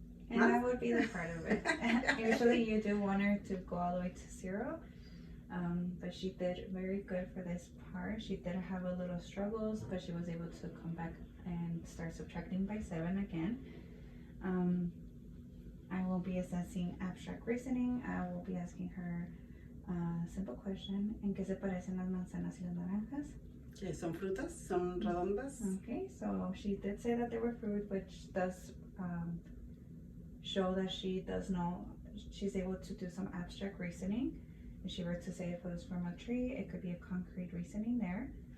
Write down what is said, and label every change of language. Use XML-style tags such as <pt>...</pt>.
<en>And that would be the part of it. Usually you do want her to go all the way to 0, but she did very good for this part. She did have a little struggles, but she was able to come back and start subtracting by 7 again. I will be assessing abstract reasoning. I will be asking her a simple question.</en> <es>¿En qué se parecen las manzanas y las naranjas? Que son frutas, son redondas.</es> <en>Okay, so she did say that they were fruit, which does show that she does know, she's able to do some abstract reasoning. If she were to say if it was from a tree, it could be a concrete reasoning there.</en>